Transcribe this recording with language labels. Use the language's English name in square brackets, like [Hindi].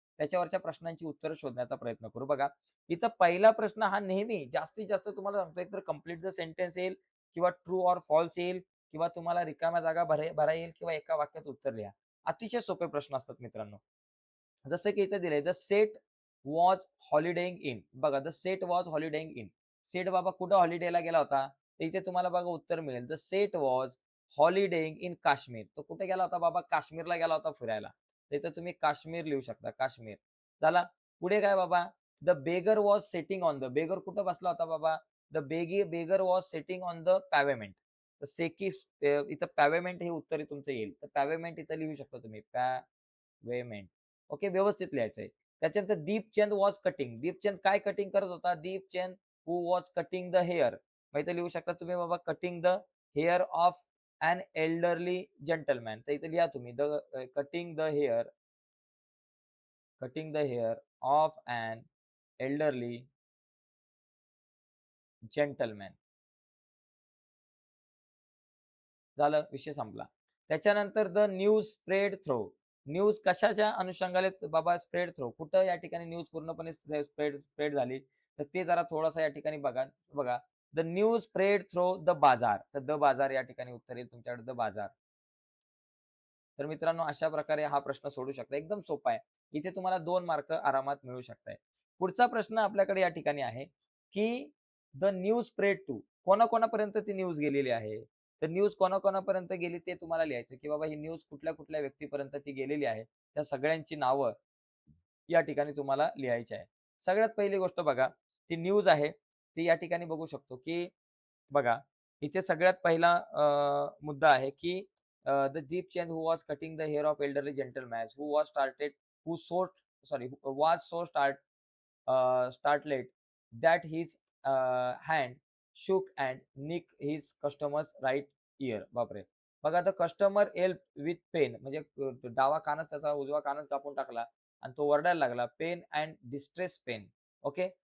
[Marathi] त्याच्यावरच्या प्रश्नांची उत्तरं शोधण्याचा प्रयत्न करू. बघा, इथं पहिला प्रश्न हा नेहमी जास्तीत जास्त तुम्हाला सांगतो एकतर [English] complete the sentence [Marathi] येईल किंवा [English] true or false [Marathi] येईल किंवा तुम्हाला रिकाम्या जागा भरा येईल किंवा एका वाक्यात उत्तर लिहा. अतिशय सोपे प्रश्न असतात मित्रांनो. जसं की इथे दिलंय [English] The set was holidaying in. [Marathi] बघा [English] The set was holidaying in. [Marathi] Set बाबा कुठं हॉलिडेला गेला होता? तर इथे तुम्हाला बघा उत्तर मिळेल. [English] The set was holidaying in Kashmir. [Marathi] तो कुठे गेला होता बाबा? काश्मीरला गेला होता फिरायला. तर इथं तुम्ही काश्मीर लिहू शकता. [English] Kashmir. [Marathi] झाला. पुढे काय बाबा? [English] The beggar was sitting on the. [Marathi] Beggar कुठं बसला होता बाबा? [English] The beggar was sitting on the pavement. [Marathi] तर इथं पॅव्हमेंट हे उत्तर तुमचं येईल. तर पॅव्हमेंट इथं लिहू शकता तुम्ही. पॅव्हमेंट. ओके. व्यवस्थित लिहायचंय. त्याच्यानंतर [English] Deepchand was cutting. [Marathi] दीपचंद काय कटिंग करत होता? [English] Deepchand who was cutting the hair. [Marathi] मग इथे लिहू शकता तुम्ही बाबा [English] Cutting the hair of an elderly gentleman. [Marathi] तर इथे लिहा तुम्ही [English] Cutting the hair of an elderly gentleman. [Marathi] झालं, विषय संपला. त्याच्यानंतर [English] The news spread through. [Marathi] News कशाच्या अनुषंगाने बाबा स्प्रेड थ्रो? कुठं या ठिकाणी न्यूज पूर्णपणे स्प्रेड स्प्रेड झाली? तर ते जरा थोडंसं या ठिकाणी बघा. [English] बघा, the news spread through the bazaar. [Marathi] तर द बाजार या ठिकाणी उत्तर येईल तुमच्याकडे द बाजार. तर मित्रांनो अशा प्रकारे हा प्रश्न सोडू शकता. एकदम सोपा आहे. इथे तुम्हाला 2 मार्क आरामात मिळू शकताय. पुढचा प्रश्न आपल्याकडे या ठिकाणी आहे, की [English] The news spread to. [Marathi] कोणाकोणापर्यंत ती न्यूज गेलेली आहे? तर न्यूज कोणाकोणापर्यंत गेली ते तुम्हाला लिहायचं, की बाबा ही न्यूज कुठल्या-कुठल्या व्यक्तीपर्यंत ती गेलेली आहे. त्या सगळ्यांची नावं या ठिकाणी तुम्हाला लिहायची आहे. सगळ्यात पहिली गोष्ट बघा, ती न्यूज आहे. ती या ठिकाणी बघू शकतो, की बघा, इथे सगळ्यात पहिला मुद्दा आहे, की [English] The Jeepchand who was cutting the hair of elderly gentleman who was started who so sorry who was so startled that his hand shook and nicked his customer's right ear. [Marathi] बापरे! बघा [English] the customer help with pain [Marathi] म्हणजे डावा कानच त्याचा उजवा कानच कापून टाकला आणि तो ओरडायला लागला, [English] Pain and distress pain. [Marathi] Okay.